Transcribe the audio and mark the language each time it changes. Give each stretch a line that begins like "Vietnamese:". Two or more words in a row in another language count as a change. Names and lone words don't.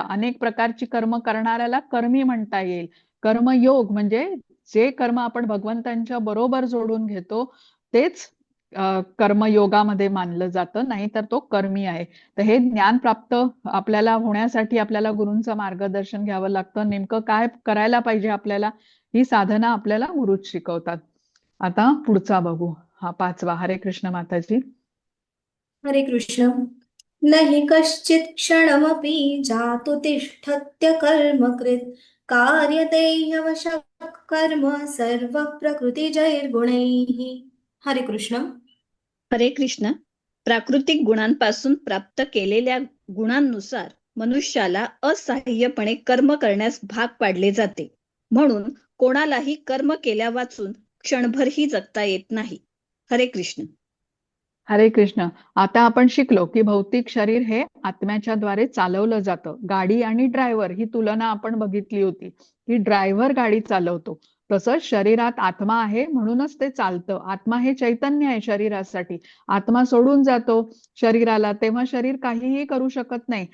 Marathi: अनेक प्रकारची कर्म करणाऱ्याला कर्मी म्हणता येईल. कर्मयोग म्हणजे जे कर्म आपण भगवंतांच्या बरोबर जोडून घेतो तेच कर्मयोगामध्ये मानलं जातं, नाही तर तो कर्मी आहे. तर हे ज्ञान प्राप्त आपल्याला होण्यासाठी आपल्याला गुरूंचं मार्गदर्शन घ्यावं लागतं. नेमकं काय करायला पाहिजे आपल्याला, ही साधना आपल्याला गुरुच शिकवतात. आता पुढचा बघू, हा 5वा. हरे कृष्ण माताजी. हरे कृष्ण.
Sanskrit: न हि कश्चित् क्षणमपि जातु तिष्ठत्य कर्मकृत् कार्यते ह्यवशः कर्म सर्वः प्रकृतिजैर्गुणैः.
Marathi: हरे कृष्ण. हरे कृष्ण. प्राकृतिक गुणांपासून प्राप्त केलेल्या गुणांनुसार मनुष्याला असहाय्यपणे कर्म करण्यास भाग पाडले जाते. म्हणून कोणालाही कर्म केल्या वाचून क्षणभरही जगता येत नाही. हरे कृष्ण. हरे कृष्ण. आता आपण शिकलो की भौतिक शरीर हे आत्म्याच्या द्वारे चालवलं जातं. गाडी आणि ड्रायव्हर ही तुलना आपण बघितली होती की ड्रायव्हर गाडी चालवतो, तसंच शरीरात आत्मा आहे म्हणूनच ते चालतं. आत्मा हे चैतन्य आहे शरीरासाठी. आत्मा सोडून जातो शरीराला तेव्हा शरीर काहीही करू शकत नाही.